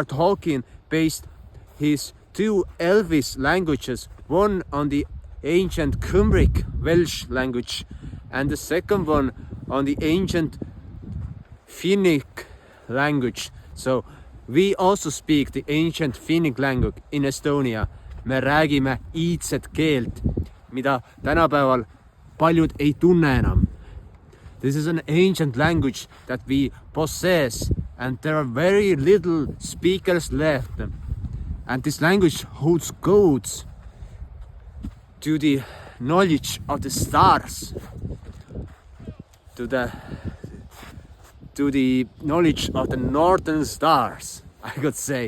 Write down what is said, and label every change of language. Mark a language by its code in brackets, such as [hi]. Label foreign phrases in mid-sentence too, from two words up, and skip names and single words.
[en] Tolkien based his two Elvish languages, one on the ancient Cymric Welsh language and the second one on the ancient Finnic language. So we also speak the ancient Finnic language in Estonia. [et] Me räägime iidset keelt, mida tänapäeval paljud ei tunne enam. [en] This is an ancient language that we possess, and there are very little speakers left. And this language holds codes to the knowledge of the stars, to the knowledge of the northern stars, I could say.